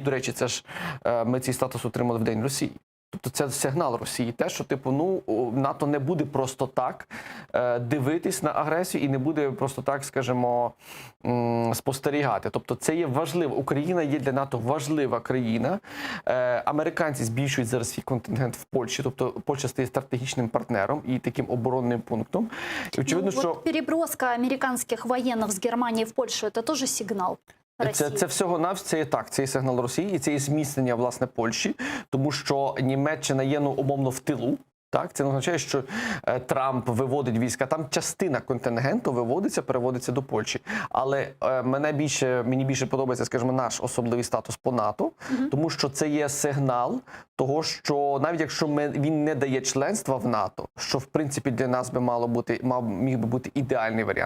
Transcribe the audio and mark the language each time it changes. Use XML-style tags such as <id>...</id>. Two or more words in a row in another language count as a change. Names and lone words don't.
<uk>До речі, це ж ми цей статус отримали в День Росії. Тобто це сигнал Росії, те, що типу, ну, НАТО не буде просто так дивитись на агресію і не буде просто так, скажімо, спостерігати. Тобто це є важливо. Україна є для НАТО важлива країна. Американці збільшують зараз свій контингент в Польщі, тобто Польща стає стратегічним партнером і таким оборонним пунктом. І очевидно, ну, що</uk> <ru>вот переброска американских военных с Германии в Польшу – это тоже сигнал.</ru> <uk>Це всього-навсього, це є так, це є сигнал Росії, і це є зміцнення, власне, Польщі, тому що Німеччина є, ну, умовно, в тилу. Так, це не означає, що Трамп виводить війська. Там частина контингенту виводиться, переводиться до Польщі. Але мені більше подобається, скажімо, наш особливий статус по НАТО, тому що це є сигнал того, що навіть якщо він не дає членства в НАТО, що в принципі для нас би міг би бути ідеальний варіант.</uk>